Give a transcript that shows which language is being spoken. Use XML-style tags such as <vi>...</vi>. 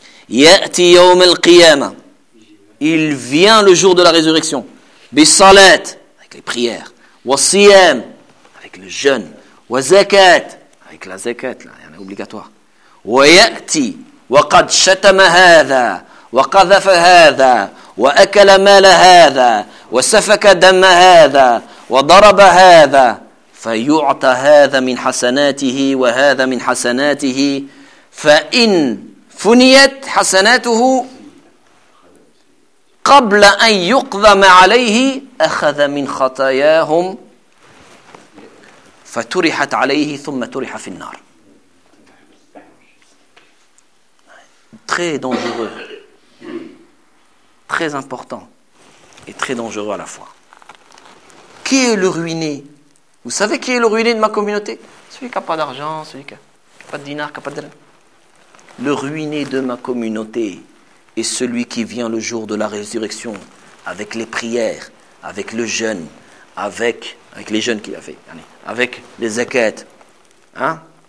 <ar>يَأْتِ يَوْمَ الْقِيَامَةِ.</ar> <fr>Il vient le jour de la résurrection.</fr> <ar>بِالصَّلَاةِ.</ar> <fr>Avec les prières.</fr> <ar>وَالصِّيَامِ.</ar> <fr>Avec le jeûne.</fr> <ar>وَالزَّكَاةِ.</ar> <fr>Avec la zakat, là, il y en a obligatoire.</fr> <ar>وَيَأْتِ. وَقَدْ شَتَمَ هَذَا. وقذف هذا وأكل مال هذا وسفك دم هذا وضرب هذا فيعطى هذا من حسناته وهذا من حسناته فإن فنيت حسناته قبل أن يقضم عليه أخذ من خطاياهم فترحت عليه ثم ترح في النار.</ar> <fr>Très dangereux, très important et très dangereux à la fois. Qui est le ruiné? Vous savez qui est le ruiné de ma communauté? Celui qui n'a pas d'argent, celui qui n'a pas de dinar, qui n'a pas de... Le ruiné de ma communauté est celui qui vient le jour de la résurrection avec les prières, avec le jeûne, avec les jeûnes qu'il a fait, avec les zakats. Hein?</fr>